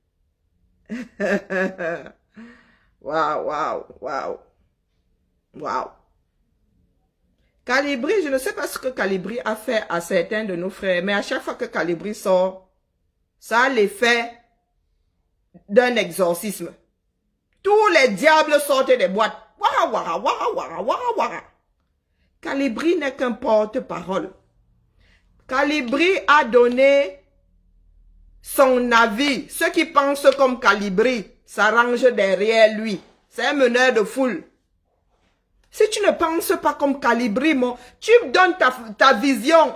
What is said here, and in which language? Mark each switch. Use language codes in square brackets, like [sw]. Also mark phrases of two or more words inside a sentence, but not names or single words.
[fr] Waouh. Calibri, je ne sais pas ce que Calibri a fait à certains de nos frères, mais à chaque fois que Calibri sort, ça a l'effet d'un exorcisme. Tous les diables sortent des boîtes. Wara, wara, wara, wara, wara, wara. Calibri n'est qu'un porte-parole. Calibri a donné son avis. Ceux qui pensent comme Calibri s'arrangent derrière lui. C'est un meneur de foule. Si tu ne penses pas comme Calibri, tu donnes ta vision.